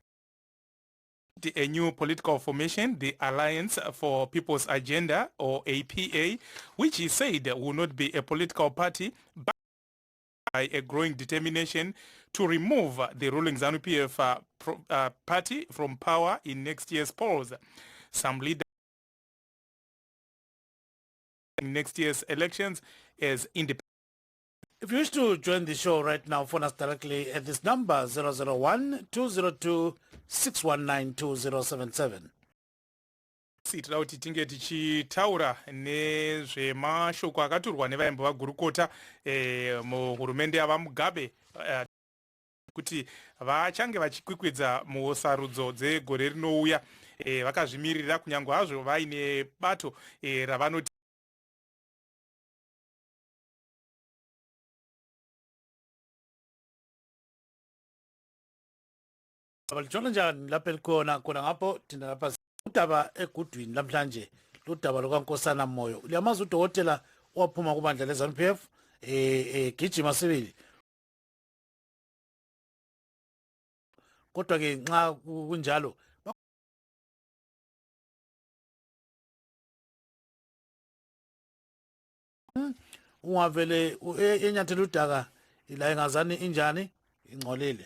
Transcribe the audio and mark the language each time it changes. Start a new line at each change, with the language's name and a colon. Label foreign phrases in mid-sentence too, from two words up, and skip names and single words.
English: a new political formation, the Alliance for People's Agenda, or APA, which he said will not be a political party, but by a growing determination to remove the ruling ZANU-PF party from power in next year's polls. Some leaders in next year's elections as independent. If you wish to join the show right now, phone us directly at this number 001-202-619-2077.
Shona: Tinoda kuti tinge tichitaura nezvemashoko akaturwa nevaimbi vagurukota muhurumende yavamugabe kuti vachange vachikwikwidza musarudzo dzegore rinouya, vakazvimirira kunyange hazvo vaine bato ravanoti
North Ndebele: Abalitshona njani lapha elikhona khona ngapho thina lapha udaba egudwini lamhlanje ludaba lukaNkosana Moyo. Uyamazi udokotela owaphuma kubandla leZANU-PF gijima sibili. Kodwa ke nxa kunjalo ungavele enyathela udaka ila engazani injani ingcolile.